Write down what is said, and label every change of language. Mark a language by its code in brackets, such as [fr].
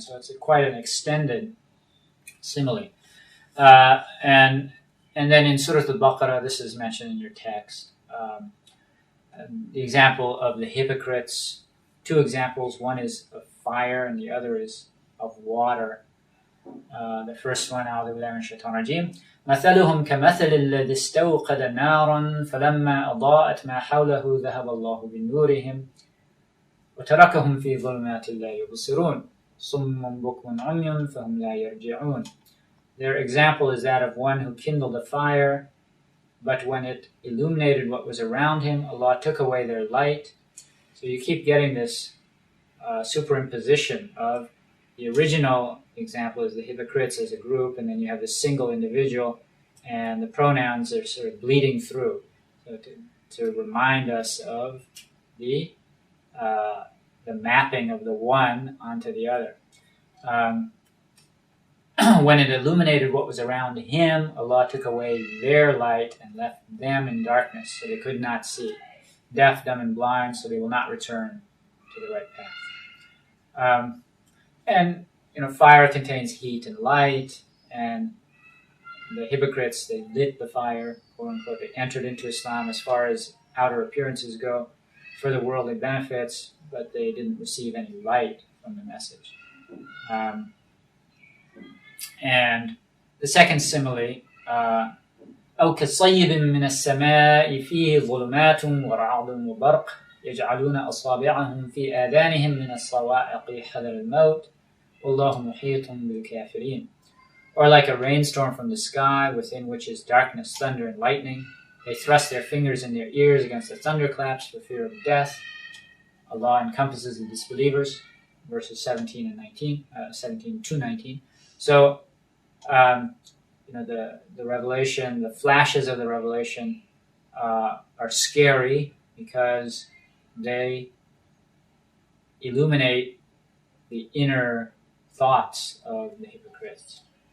[en] So it's quite an extended simile. And then in Surah Al-Baqarah, this is mentioned in your text. The example of the hypocrites, two examples. One is of fire and the other is of water. The first one, [ar] أعوذ بالله من الشيطان الرجيم. مثلهم كمثل الذي استوقد نارا فلما أضاءت ما حوله ذهب الله بنورهم وتركهم في ظلمات لا يبصرون صم بكم عمي فهم لا يرجعون. [en] Their example is that of one who kindled a fire, but when it illuminated what was around him, Allah took away their light. So you keep getting this superimposition of the original example is the hypocrites as a group, and then you have the single individual, and the pronouns are sort of bleeding through. So to remind us of the mapping of the one onto the other. When it illuminated what was around him, Allah took away their light and left them in darkness, so they could not see. Deaf, dumb, and blind, so they will not return to the right path. And fire contains heat and light, and the hypocrites, they lit the fire, quote unquote. They entered into Islam as far as outer appearances go for the worldly benefits, but they didn't receive any light from the message. And the second simile, [ar] أو كصيب من السماء فيه ظلمات ورعد وبرق يجعلون أصابعهم في آذانهم من الصواعق حذر الموت والله محيط بالكافرين. [en] Or like a rainstorm from the sky, within which is darkness, thunder, and lightning. They thrust their fingers in their ears against the thunderclaps for fear of death. Allah encompasses the disbelievers, verses 17 and 19, 17 to 19. So, the revelation, the flashes of the revelation are scary because they illuminate the inner thoughts of the hypocrites.